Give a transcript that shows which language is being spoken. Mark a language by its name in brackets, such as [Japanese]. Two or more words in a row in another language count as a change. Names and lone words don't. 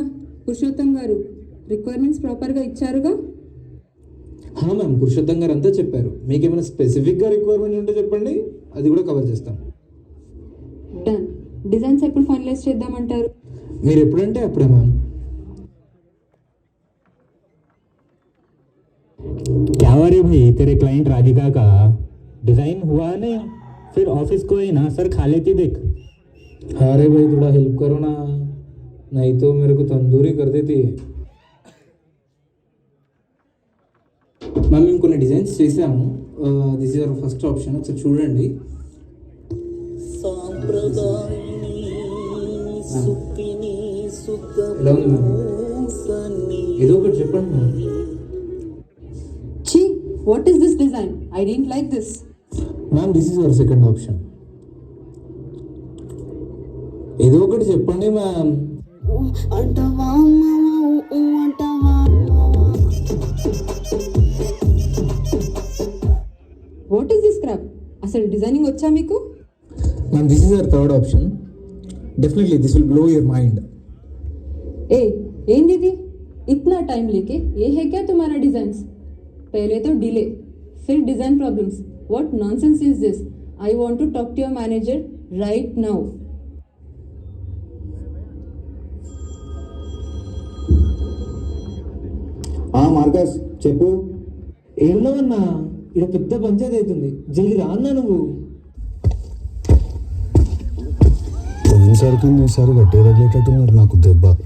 [Telugu] పురుషోత్తం గారు [English] requirements properly [Telugu] ఇచ్చారుగా? మ్యామ్, పురుషోత్తం గారు అంతా చెప్పారు. మీకు ఏమైనా [English] specific requirement [Telugu] ఉంటే చెప్పండి, అది కూడా కవర్ చేస్తాం. డన్. డిజైన్స్ ఎప్పుడు ఫైనలైజ్ చేద్దామంటారు? మీరు ఎప్పుడంటే అప్పుడే మ్యామ్. [Hindi] क्या हुआ रे भाई, तेरे क्लाइंट राधिका का डिजाइन हुआ नहीं? फिर ऑफिस को ही ना सर खा लेती देख। अरे भाई थोड़ा हेल्प करो ना, नहीं तो मेरे को तंदूरी कर देती है. [Telugu] మ్యామ్ మేము కొన్ని డిజైన్స్ చేసాము. [English] this is our first option, [Telugu] ఒకసారి చూడండి. ఎలా ఉంది మ్యామ్? ఏదో ఒకటి చెప్పండి మ్యామ్. ఛీ, [English] What is this design? I don't like this. Ma'am this is our second option. [Telugu] ఏదో ఒకటి చెప్పండి [English] మ్యామ్. What is this crap? [Telugu] అసలు డిజైనింగ్ వచ్చా మీకు? [English] Ma'am this is our third option. Definitely this will blow your mind. [Telugu] ए ఏంది ఇది? [Hindi] इतना टाइम लेके ये है क्या तुम्हारा डिजाइन्स? पहले तो डिले, फिर [English] design problems. What nonsense is this? I want to talk to your manager right now. [Telugu] మార్కస్ చెప్పు. ఏమన్నా అన్నా, ఇక్కడ పెద్ద పంచాయతీ అవుతుంది, జల్ది రా అన్నా నువ్వు. పోయినసారికి ఈసారి గట్టి తగిలేటట్టున్నారు నాకు దెబ్బ.